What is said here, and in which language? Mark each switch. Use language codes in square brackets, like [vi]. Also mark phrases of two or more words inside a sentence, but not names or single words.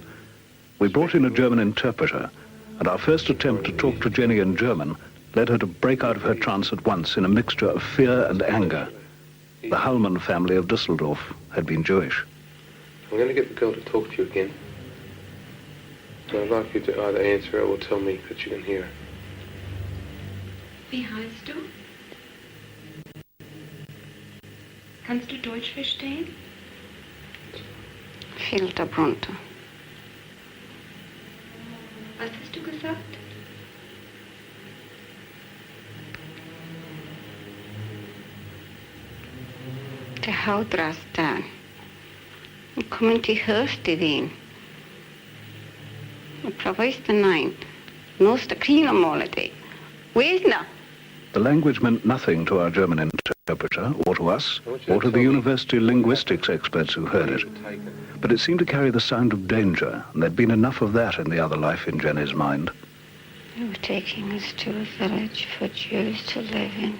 [en] We brought in a German interpreter, and our first attempt to talk to Jenny in German led her to break out of her trance at once in a mixture of fear and anger. The Hellman family of Düsseldorf had been Jewish. I'm going to get the girl to talk to you again. So I'd like you to either answer her or tell me that you can hear her. [de] Wie heißt du? Kannst du Deutsch verstehen? Filter Brunter. Was hast du gesagt? De hout rast daar. Nu komt die hörste ween. Nu probeert de nein. Noos de krielmolede. Wees na. [en] The language meant nothing to our German interpreter, or to us, or to the university linguistics experts who heard it. But it seemed to carry the sound of danger, and there'd been enough of that in the other life in Jenny's mind. They were taking us to a village for Jews to live in.